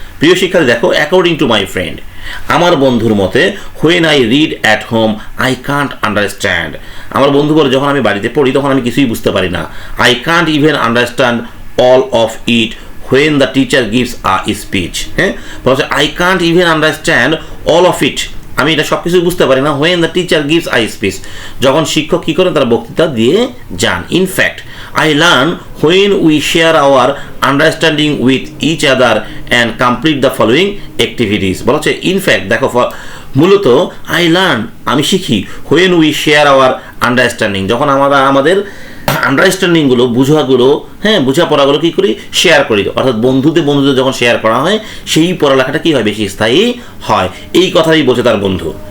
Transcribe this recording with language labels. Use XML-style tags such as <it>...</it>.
<bn>প্রিয় শিক্ষার্থী, দেখো,</bn> <en>according to my friend,</en> <bn>আমার বন্ধুর মতে,</bn> <en>when I read at home I can't understand,</en> <bn>আমার বন্ধু বলে যখন আমি বাড়িতে পড়ি তখন আমি কিছুই বুঝতে পারি না।</bn> <en>I can't even understand all of it when the teacher gives a speech.</en> <bn>হ্যাঁ, বলছে</bn> <en>I can't even understand all of it,</en> <bn>আমি এটা সব কিছুই বুঝতে পারি না।</bn> <en>when the teacher gives a speech,</en> <bn>যখন শিক্ষক কী করেন? তারা বক্তৃতা দিয়ে যান। In fact</bn> <en>I learn when we share our understanding with each other and complete the following activities.</en> <bn>বলা হচ্ছে ইনফ্যাক্ট দেখো মূলত</bn> <en>I learn</en> <bn>আমি শিখি</bn> <en>when we share our understanding</en> <bn>যখন আমরা আমাদের আন্ডারস্ট্যান্ডিংগুলো বোঝাপড়াগুলো কী করি শেয়ার করি, অর্থাৎ বন্ধুদের যখন শেয়ার করা হয় সেই পড়ালেখাটা কী হয় বেশি স্থায়ী হয়, এই কথাই বলছে তার বন্ধু।</bn>